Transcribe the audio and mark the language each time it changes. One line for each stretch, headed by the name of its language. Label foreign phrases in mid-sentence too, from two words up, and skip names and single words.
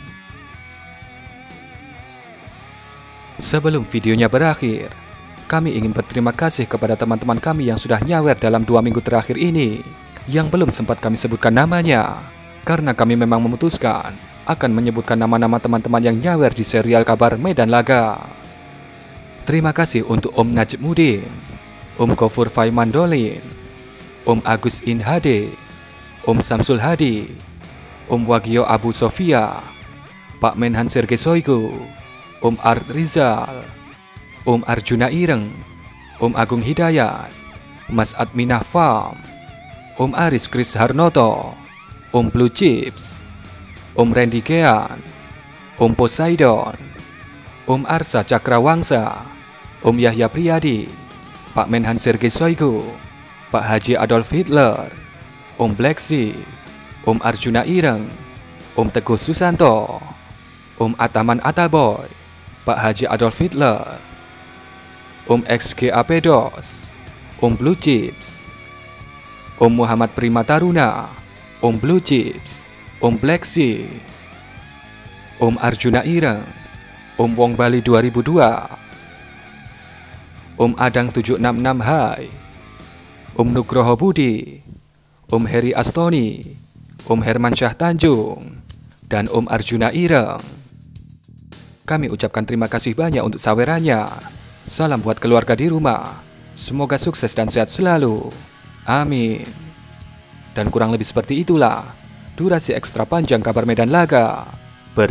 Indonesian: Sebelum videonya berakhir, kami ingin berterima kasih kepada teman-teman kami yang sudah nyawer dalam 2 minggu terakhir ini, yang belum sempat kami sebutkan namanya, karena kami memang memutuskan akan menyebutkan nama-nama teman-teman yang nyawer di serial kabar Medan Laga. Terima kasih untuk Om Najmuddin, Om Gofur Faimandolin, Om Agus Inhade, Om Samsul Hadi, Om Wagio Abu Sofia, Pak Menhan Sergei Shoigu, Om Art Rizal, Om Arjuna Ireng, Om Agung Hidayat, Mas Adminah Farm, Om Aris Kris Harnoto, Om Blue Chips, Om Randy Kean, Om Poseidon, Om Arsa Cakrawangsa, Om Yahya Priyadi, Pak Menhan Sergei Shoigu, Pak Haji Adolf Hitler, Om Black Sea, Om Arjuna Ireng, Om Teguh Susanto, Om Ataman Ataboy, Pak Haji Adolf Hitler, Om XGA Pedos, Om Blue Chips, Om Muhammad Prima Taruna, Om Blue Chips, Om Black Sea, Om Arjuna Ireng, Om Wong Bali 2002, Om Adang 766 Hai, Om Nugroho Budi, Om Heri Astoni, Om Herman Syah Tanjung, dan Om Arjuna Ireng. Kami ucapkan terima kasih banyak untuk sawerannya. Salam buat keluarga di rumah. Semoga sukses dan sehat selalu. Amin. Dan kurang lebih seperti itulah durasi ekstra panjang kabar Medan Laga.